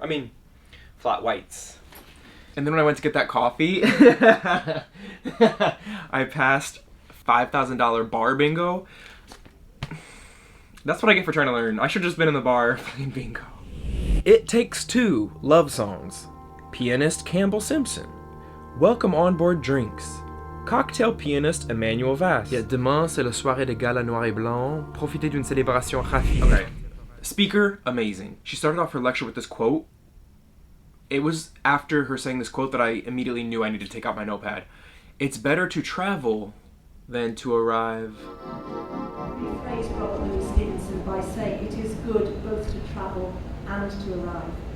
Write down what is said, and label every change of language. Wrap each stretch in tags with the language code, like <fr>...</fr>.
<en>I mean, flat whites. And then when I went to get that coffee, I passed $5,000 bar bingo. That's what I get for trying to learn. I should have just been in the bar playing bingo. It Takes Two love songs. Pianist Campbell Simpson. Welcome on board drinks. Cocktail pianist Emmanuel Vass.</en> <fr>Yeah, demain c'est la soirée de Gala noir et blanc. Profitez d'une célébration raffinée.</fr> <en>Okay. Speaker, amazing. She started off her lecture with this quote. It was after her saying this quote that I immediately knew I needed to take out my notepad. It's better to travel than to arrive. Rephrase Robert Louis Stevenson by saying it is good both to travel and to arrive.</en>